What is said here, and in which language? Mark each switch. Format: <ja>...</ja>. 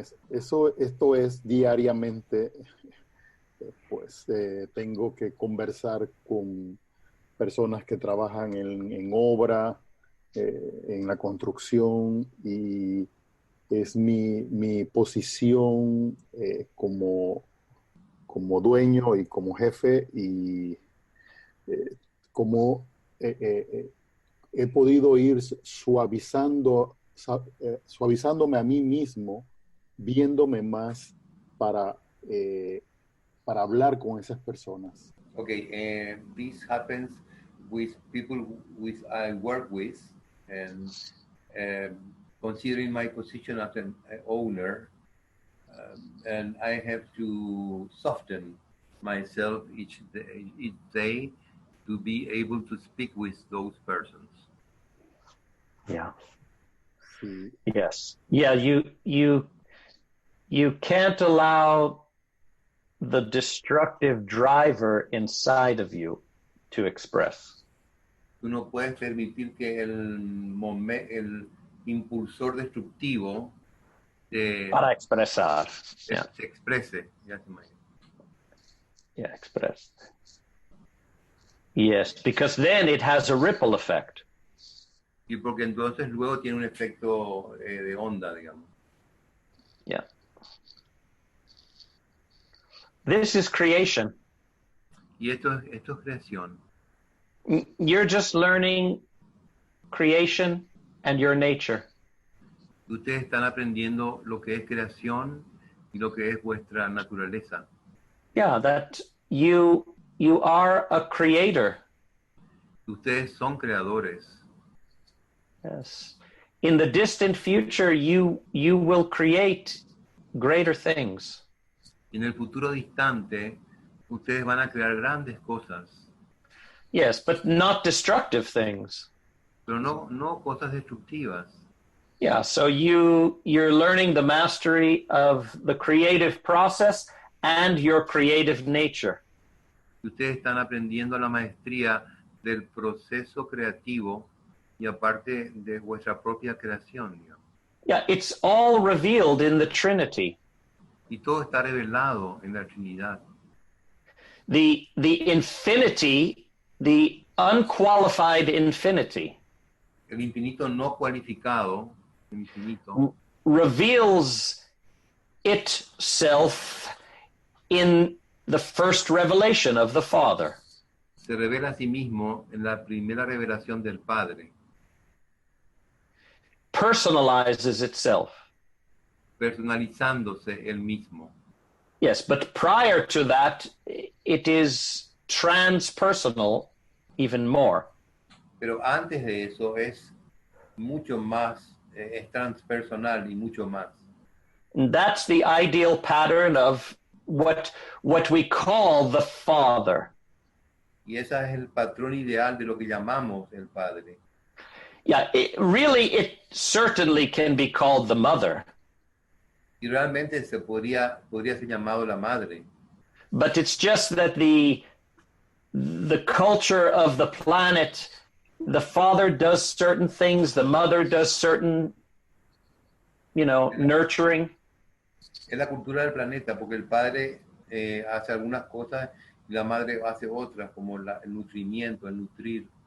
<es>Esto es diariamente, pues tengo que conversar con personas que trabajan en obra, en la construcción, y es mi posición como dueño y como jefe, y como he podido ir suavizándome a mí mismo, viéndome más para hablar con esas personas.</es> <en>Okay, this happens with people I work with, and considering my position as an owner, and I have to soften myself each day to be able to speak with those persons. Yeah.</en> <es>Sí.</es> <en>Yes. Yeah, you can't allow the destructive driver inside of you to express.</en> <es>Tú no puedes permitir que el impulsor destructivo Para expresar. Yeah. se exprese. Ya se imagina.</es> <en>Yeah, express. Yes, because then it has a ripple effect.</en> <es>Y porque entonces luego tiene un efecto de onda, digamos.</es> <en>Yeah. This is creation.</en> <es>Y esto es creación.</es> <en>You're just learning creation and your nature.</en> <es>Ustedes están aprendiendo lo que es creación y lo que es vuestra naturaleza.</es> <en>Yeah, that you are a creator.</en> <es>Ustedes son creadores.</es> <en>Yes. In the distant future, you will create greater things.</en> <es>Y en el futuro distante, ustedes van a crear grandes cosas.</es> <en>Yes, but not destructive things.</en> <es>Pero no cosas destructivas.</es> <en>Yeah, so you're learning the mastery of the creative process and your creative nature.</en> <es>Ustedes están aprendiendo la maestría del proceso creativo y aparte de vuestra propia creación, digamos.</es> <en>Yeah, it's all revealed in the Trinity.</en> <es>Y todo está revelado en la Trinidad.</es> <en>The infinity, the unqualified infinity,</en> <es>El infinito no cualificado, el infinito,</es> <en>reveals itself in the first revelation of the Father.</en> <es>se revela a sí mismo en la primera revelación del Padre.</es> <en>Personalizes itself.</en> <es>Personalizándose él mismo.</es> <en>Yes, but prior to that, it is transpersonal even more.</en> <es>Pero antes de eso es mucho más, es transpersonal y mucho más.</es> <en>And that's the ideal pattern of what we call the Father.</en> <es>Y ese es el patrón ideal de lo que llamamos el Padre.</es> <en>Yeah, it certainly can be called the Mother.</en> <es>Y realmente se podría ser llamado la Madre.</es> <en>But it's just that the culture of the planet the father does certain things, the mother does certain, nurturing.</en> <es>Es la cultura del planeta, porque el padre hace algunas cosas y la madre hace otras, como el nutrimiento, el nutrir.</es>